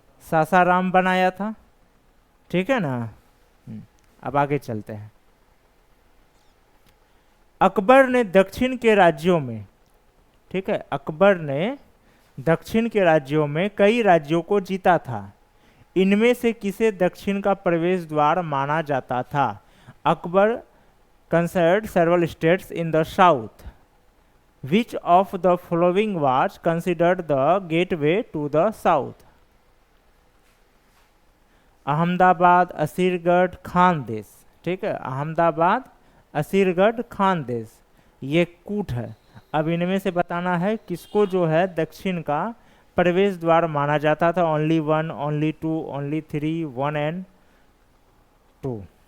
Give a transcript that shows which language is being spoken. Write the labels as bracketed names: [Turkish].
[Hindi] सासाराम बनाया था। ठीक है ना। अब आगे चलते हैं। अकबर ने दक्षिण के राज्यों में, ठीक है, अकबर ने दक्षिण के राज्यों में कई राज्यों को जीता था। इनमें से किसे दक्षिण का प्रवेश द्वार माना जाता था? [English] Akbar conquered several states in the south. Which of the following was considered the gateway to the south? [Hindi] Ahmedabad, Asirgarh, Khandesh. ठीक है, अहमदाबाद, असीरगढ़, खानदेश, ये कूट है। अब इनमें से बताना है किसको जो है दक्षिण का प्रवेश द्वार माना जाता था। [English] Only 1, only 2, only 3, 1 and 2।